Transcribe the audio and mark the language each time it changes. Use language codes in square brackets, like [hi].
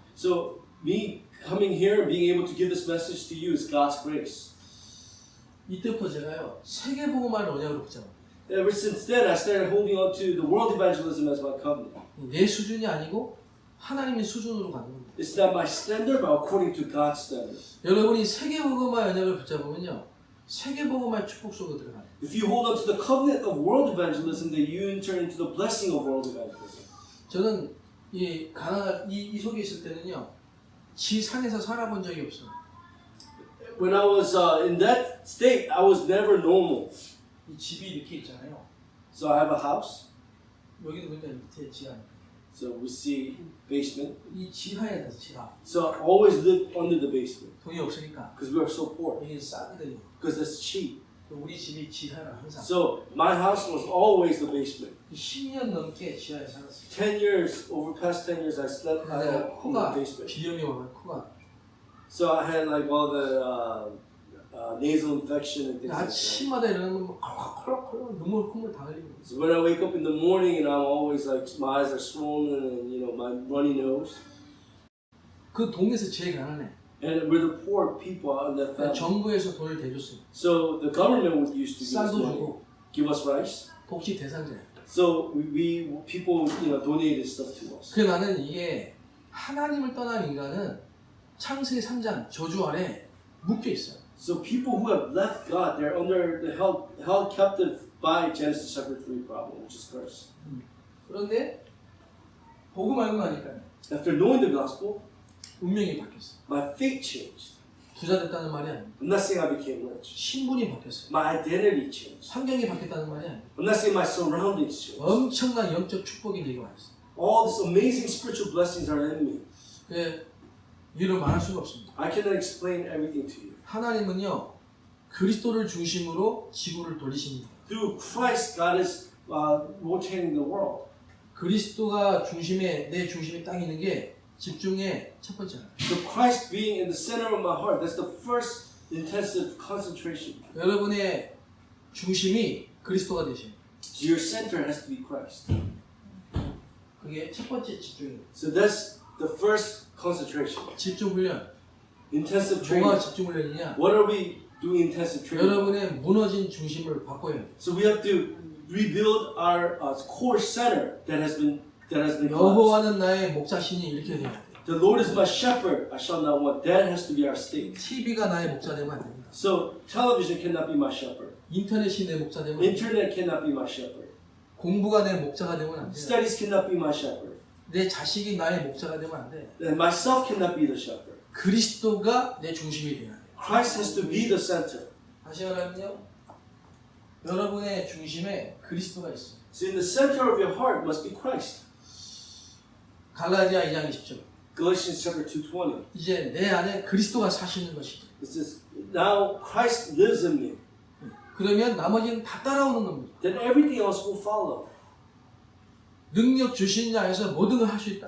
[en] So me coming here and being able to give this message to you is God's grace. [ko] 이때부터 제가요, 세계 복음화를 언약으로 붙잡아요. [en] Ever since then, I started holding on to the world evangelism as my covenant. [ko] 내 수준이 아니고 하나님의 수준으로 가는 겁니다. [en] It's not my standard, but according to God's standard. [ko] 여러분이 세계 복음화 언약을 붙잡으면요, 세계 복음화의 축복 속으로 들어가요. [en] If you hold on to the covenant of world evangelism, then you enter into the blessing of world evangelism. [ko] 저는 이 속에 있을 때는요, 지상에서 살아본 적이 없어요. [en] When I was in that state, I was never normal. [ko] 이 집이 이렇게 있잖아요. [en] So I have a house. [ko] 여기도 보니까 밑에 지하. [en] So we see basement. [ko] 이 지하에 서 지하. [en] So I always lived under the basement [ko] 돈이 없으니까 [en] because we were so poor. [ko] 여기는 싸거든요. [en] Because it's cheap. [ko] 우리 집이 지하라 항상. [en] So my house was always the basement. [ko] 10년 넘게 지하에 살았어요. [en] 10 years, over past 10 years, I slept in [ko] 내가 [en] the [ko] 코가 [en] basement. [ko] 비염이 와서 코가. [en] So I had like all the nasal infection and things like that. [ko] 아침마다 일어나면 콜록콜록 콧물 다 흘리고. [en] So when I wake up in the morning and I'm always like, my eyes are swollen and my runny nose. [ko] 그 동네에서 제일 가난해. [en] And we're the poor people in that family. [ko] 정부에서 돈을 대줬어요. [en] So the government used to give us [ko] 쌀도 [en] money, [ko] 주고 [en] give us rice. [ko] 복지 대상자예요. [en] So people donated stuff to us. [ko] 그 나는 이게 하나님을 떠난 인간은 창세기 3장 저주 아래 묶여 있어요. [en] So people who have left God, they're under the held captive by Genesis chapter 3 problem, which is curse. [ko] 그런데 복음 알고 나니까 [en] After knowing the gospel, [ko] 운명이 바뀌었어요. [en] my fate changed. [ko] 부자 됐다는 말이 아닙니다. [en] I'm not saying I became rich. [ko] 신분이 바뀌었어요. [en] My identity changed. [ko] 환경이 바뀌었다는 말이 아닙니다. [en] I'm not saying my surroundings changed. [ko] 엄청난 영적 축복이 내게 와 있어요. [en] All these amazing spiritual blessings are in me. [ko] 예, 이를 말할 수가 없습니다. [en] I cannot explain everything to you. [ko] 하나님은요 그리스도를 중심으로 지구를 돌리십니다. [en] Through Christ, God is rotating the world. [ko] 그리스도가 중심에 내 중심에 딱 있는 게 집중의 첫 번째예요. [en] So Christ being in the center of my heart, that's the first intensive concentration. [ko] 여러분의 중심이 그리스도가 되셔요. [en] So your center has to be Christ. [ko] 그게 첫 번째 집중이에요. [en] So that's the first concentration. [ko] 집중 훈련. [en] Intensive [ko] 뭐가 [en] training. [ko] 집중 훈련이냐? [en] What are we doing intensive training? [ko] 여러분의 무너진 중심을 바꿔야 돼요. [en] So we have to rebuild our core center that has been collapsed. [ko] 여호와는 나의 목자시니 이렇게 돼야 돼요. [en] The Lord is my shepherd; I shall not want. That has to be our state. [ko] TV가 나의 목자 되면 안 됩니다. [en] So television cannot be my shepherd. [ko] 인터넷이 내 목자 되면 안 돼요. [en] Internet cannot be my shepherd. [ko] 공부가 내 목자가 되면 안 돼요. [en] Studies cannot be my shepherd. [ko] 내 자식이 나의 목자가 되면 안 돼. [en] And myself cannot be the shepherd. [ko] 그리스도가 내 중심이 돼야 돼요. [en] Christ has to be the center. [ko] 다시 말하면요. 여러분의 중심에 그리스도가 있어요. [en] So in the center of your heart must be Christ. [ko] 갈라디아 2장 20절. [en] Galatians chapter 2:20. [ko] 이제 내 안에 그리스도가 사시는 것이다. [en] It says, "Now Christ lives in me. [ko] 그러면 나머지는 다 따라오는 겁니다. [en] Then everything else will follow." [ko] 능력 주신 자에서 모든 걸 할 수 있다.